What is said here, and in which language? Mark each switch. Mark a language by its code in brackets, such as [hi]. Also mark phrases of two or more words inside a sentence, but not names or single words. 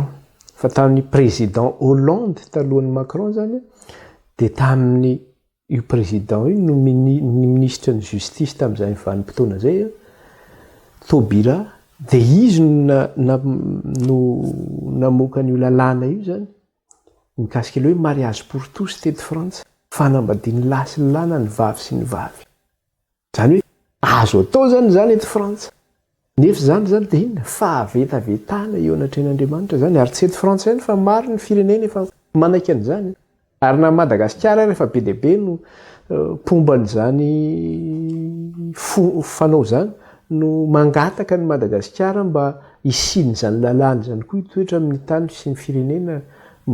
[mg] Fa tamin'ny président Hollande talohan'ny Macron zany dia tamin'ny io président io no ny ministre ny justice tamin'izay vanim-potoana zay Taubira, dia izy no namoaka an'io lalàna io zany mikasika ilay hoe mariage pour tous tety Frantsa, fanambadiany lahy sy ny làna ny vavy sy ny vavy. Zany hoe azo atao zany eto Frantsa. Nefa zany dia inona fahavetavetana eo anatrehan'Andriamanitra zany ary tsy eto Frantsa ihany fa maro ny firenena efa manaiky an'izany. Ary na Madagasikara rehefa be dia be no pomban'izany fanao zany no mangataka ny Madagasikara mba hisiny zany lalàna zany koa hitoetra amin'ny tany sy ny firenena malagasy.